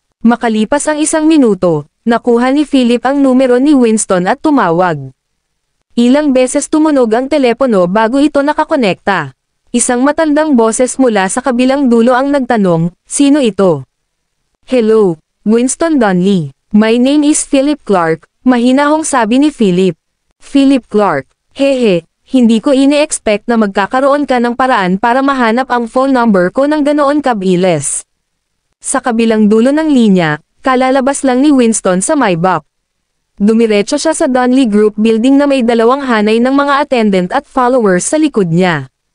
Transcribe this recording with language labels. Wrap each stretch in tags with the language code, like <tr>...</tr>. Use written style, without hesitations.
<tl>Makalipas ang 1 minuto, nakuha ni Philip ang numero ni Winston at tumawag. Ilang beses tumunog ang telepono bago ito nakakonekta. Isang matandang boses mula sa kabilang dulo ang nagtanong, "Sino ito?"</tl> <en>"Hello, Winston Donley. My name is Philip Clark,"</en> <tl>mahinahong sabi ni Philip. "Philip Clark, hehe, hindi ko ini-expect na magkakaroon ka ng paraan para mahanap ang phone number ko ng ganoon kabilis." Sa kabilang dulo ng linya, kalalabas lang ni Winston sa Maybach. Dumiretso siya sa Donley Group building na may 2 hanay ng mga attendant at followers sa likod niya.</tl>